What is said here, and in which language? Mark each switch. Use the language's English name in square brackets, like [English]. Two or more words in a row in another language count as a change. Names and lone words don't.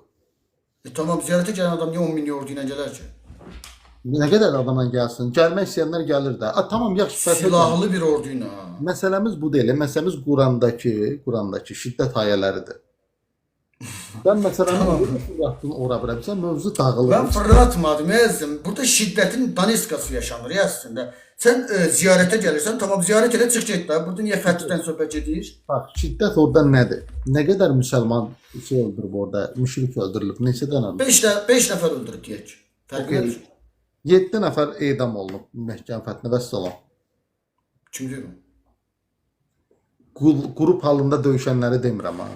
[Azerbaijani] Tamam, ziyarətə gələn adam niyə 10 min ordu ilə gələr ki? Nə qədər adamla gəlsin? Gəlmək istəyənlər gəlir də. Tamam, yaxşı. Silahlı bir ordu ilə. Məsələmiz bu deyil. Məsələmiz Qurandakı şiddət ayələridir. Sən məsələn yapdın ora bura. Sən mövzu Ben dağılır. fırlatmadım yazdım. [Turkish] Burada şiddetin daniskası yaşanır ya aslında. Sen ziyarete gelirsen tamam ziyaret ele çık get de. [Azerbaijani] Burada niye Fəthi'den söhbət edir? Bax, şiddət orada nədir? Nə qədər müsəlman şey öldürüb orada, müşrik öldürülüb, neçə dənə? 5 nəfər öldürüb deyək. Fərqi Okay. yox. 7 nəfər edam olunub məhkəmə fəthinə vəssalam. Kim deyir? Qrup halında döyüşənləri demirəm ha.